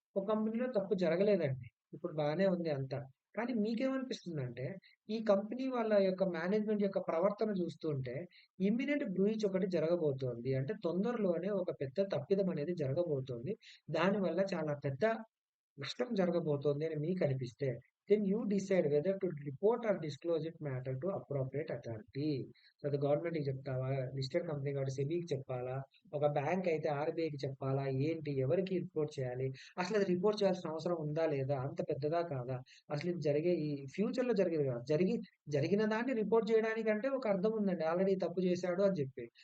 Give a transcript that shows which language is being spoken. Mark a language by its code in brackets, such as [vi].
[te] ఒక కంపెనీలో తప్పు జరగలేదండి. ఇప్పుడు బానే ఉంది అంతా. కానీ మీకేమనిపిస్తుందంటే ఈ కంపెనీ వాళ్ళ యొక్క మేనేజ్‌మెంట్ యొక్క ప్రవర్తన చూస్తుంటే ఇమ్మినెంట్ బ్రీచ్ ఒకటి జరగబోతోంది. అంటే తొందరలోనే ఒక పెద్ద తప్పిదం అనేది జరగబోతోంది. దానివల్ల చాలా పెద్ద నష్టం జరగబోతోంది అని మీకనిపిస్తే [en] then you decide whether to report or disclose it matter to appropriate authority. [te] So అది గవర్నమెంట్కి చెప్తావా, లిస్టెడ్ కంపెనీ కాబట్టి సెబీకి చెప్పాలా, ఒక బ్యాంక్ అయితే ఆర్బీఐకి చెప్పాలా, ఏంటి, ఎవరికి రిపోర్ట్ చేయాలి, అసలు అది రిపోర్ట్ చేయాల్సిన అవసరం ఉందా లేదా, అంత పెద్దదా కాదా, అసలు ఇది జరిగే ఈ ఫ్యూచర్లో జరిగేది కాదు, జరిగిన దాన్ని రిపోర్ట్ చేయడానికంటే ఒక అర్థం ఉందండి, ఆల్రెడీ తప్పు చేశాడు అని చెప్పి.